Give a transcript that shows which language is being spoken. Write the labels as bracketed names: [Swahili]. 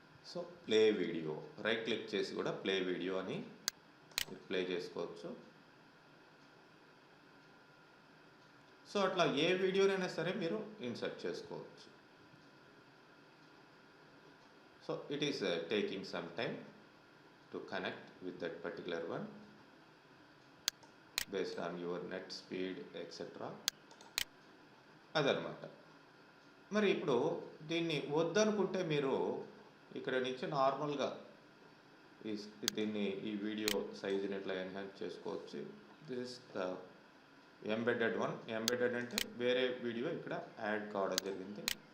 [Telugu] So play video, right click చేసి కూడా play video అని ప్లే చేసుకోవచ్చు. సో అట్లా ఏ వీడియోనైనా సరే మీరు ఇన్సర్ట్ చేసుకోవచ్చు. [English] So it is taking some time to connect with that particular one based on your net speed etc. [Telugu] అదనమాట. మరి ఇప్పుడు దీన్ని వద్దనుకుంటే మీరు ఇక్కడ నుంచి నార్మల్గా దీన్ని ఈ వీడియో సైజుని ఇట్లా ఎన్హాన్స్ చేసుకోవచ్చు. [English] This is the embedded one. [Telugu] Embedded అంటే వేరే వీడియో ఇక్కడ యాడ్ కావడం జరిగింది.